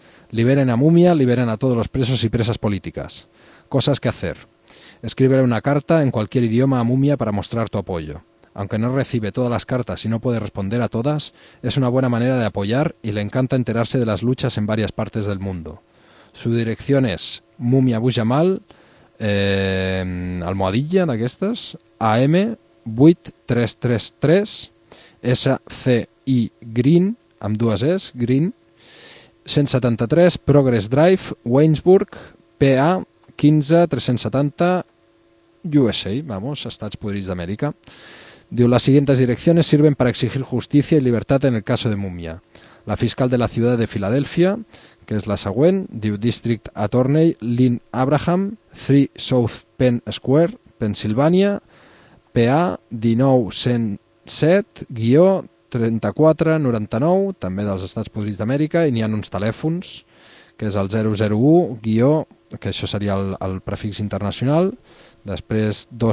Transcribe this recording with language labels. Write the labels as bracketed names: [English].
[Spanish] Liberen a Mumia, liberen a todos los presos y presas políticas. Cosas que hacer. Escríbele una carta en cualquier idioma a Mumia para mostrar tu apoyo. Aunque no recibe todas las cartas y no puede responder a todas, es una buena manera de apoyar y le encanta enterarse de las luchas en varias partes del mundo. Su dirección es Mumia Abou Jamal, almohadilla de aquestas, AM, Buit 333, SCI Green, [Catalan] amb dues es, [Spanish] Green, 173, Progress Drive, Waynesburg, PA, 15370 USA, vamos, [Catalan] Estats Podrits d'Amèrica. [Spanish] Diu, las siguientes direcciones sirven para exigir justicia y libertad en el caso de Mumia. La fiscal de la ciudad de Filadelfia, [Catalan] que es la següent, diu, District Attorney Lynn Abraham, 3 South Penn Square, Pennsylvania, PA 1907-3499, també dels Estats Podrits d'Amèrica, i n'hi ha uns telèfons, que és el 001- que això seria el prefix internacional, després